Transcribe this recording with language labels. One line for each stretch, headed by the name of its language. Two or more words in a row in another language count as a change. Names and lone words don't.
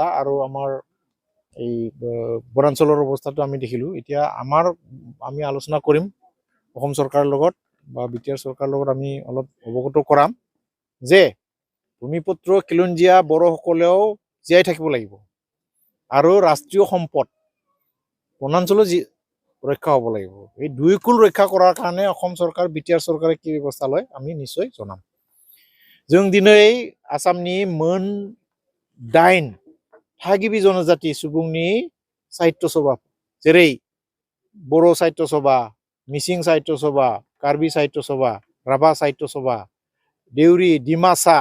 Assamese: আৰু আমাৰ এই বনাঞ্চলৰ অৱস্থাটো আমি দেখিলো এতিয়া আমি আলোচনা কৰিম অসম চৰকাৰৰ লগত বা বিটিআৰ চৰকাৰৰ লগত আমি অলপ অৱগত কৰাম যে ভূমিপুত্ৰ খিলঞ্জীয়া বড়োসকলেও জীয়াই থাকিব লাগিব আৰু ৰাষ্ট্ৰীয় সম্পদ বনাঞ্চলো ৰক্ষা হ'ব লাগিব এই দুই কুল ৰক্ষা কৰাৰ কাৰণে অসম চৰকাৰ বিটিআৰ চৰকাৰে কি ব্যৱস্থা লয় আমি নিশ্চয় জনাম
Bodo: जों दिनै आसामनि मोन 8 थागिबि जनजाति सुबुंनि साहित्य सभा जेरै बर' साहित्य सभा मिसिं साहित्य सभा कार्बी साहित्य सभा राभा साहित्य सभा देउरी डिमासा